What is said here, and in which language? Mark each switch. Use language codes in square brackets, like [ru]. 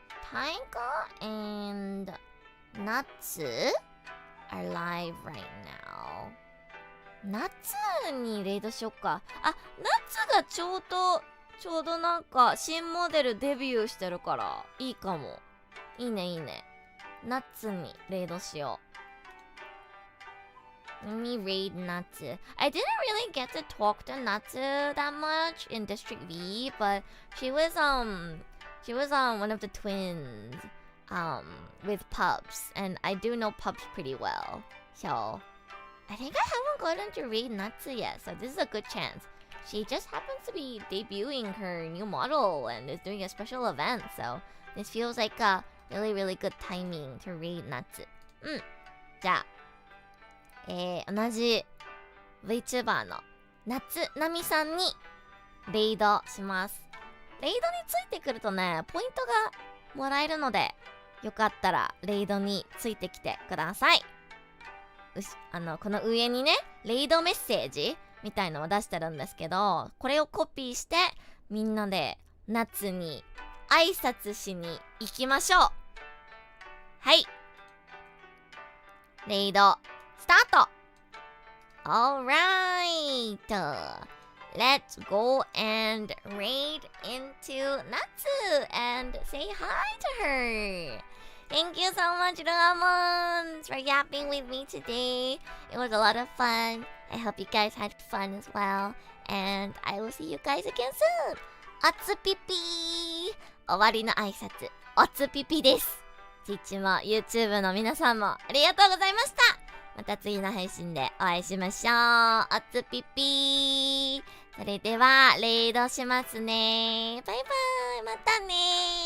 [en] Taika and Natsu are live right now. [ja] 夏にレイドしよっか。夏がちょうどなんか新モデルデビューしてるからいいかも。いいね。夏にレイドしよう。 [en] Let me raid Natsu. I didn't really get to talk to Natsu that much in District V, but she was one of the twins with pups, and I do know pups pretty well. So I think I haven't gotten to raid Natsu yet, so this is a good chance. She just happens to be debuting her new model and is doing a special event, so this feels like a really good timing to raid Natsu. [ja] じゃあ同じ VTuber の夏なみさんにレイドします。レイドについてくるとね、ポイントがもらえるので、よかったらレイドについてきてください。この上にね、レイドメッセージみたいのを出してるんですけど、これをコピーしてみんなで夏に挨拶しに行きましょう。はい、レイドスタート。 [en] Alright, let's go and raid into Natsu and say hi to her. Thank you so much, Ramons, for yapping with me today. It was a lot of fun. I hope you guys had fun as well. And I will see you guys again soon. [ja] おつぴぴー。終わりの挨拶、おつぴぴです。Twitch も YouTube の皆さんもありがとうございました。また次の配信でお会いしましょう。おつぴぴー。それではレイドしますね。バイバイ。またね。